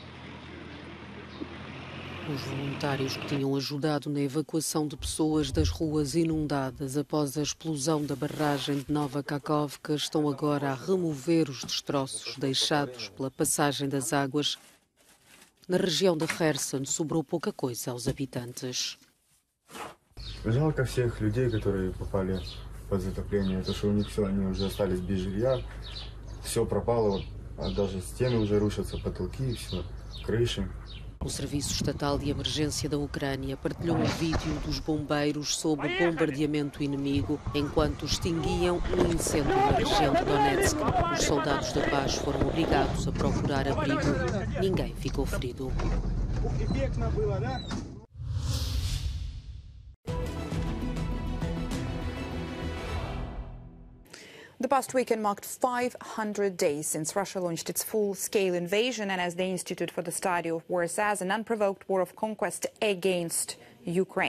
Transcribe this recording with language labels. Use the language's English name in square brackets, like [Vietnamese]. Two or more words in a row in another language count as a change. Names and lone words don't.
[Portuguese] Os voluntários que tinham ajudado na evacuação de pessoas das ruas inundadas após a explosão da barragem de Nova Kakhovka estão agora a remover os destroços deixados pela passagem das águas. Na região de Kherson sobrou pouca coisa aos habitantes. [Russian] Жалко всех людей, которые попали под затопление, то что у них все, они уже остались без жилья, все пропало, а даже стены уже рушатся, потолки, все, крыши. [Portuguese] O Serviço Estatal de Emergência da Ucrânia partilhou um vídeo dos bombeiros sob o bombardeamento inimigo enquanto extinguiam um incêndio na região de Donetsk. Os soldados da paz foram obrigados a procurar abrigo. Ninguém ficou ferido. [English] The past weekend marked 500 days since Russia launched its full-scale invasion, and as the Institute for the Study of War says, an unprovoked war of conquest against Ukraine.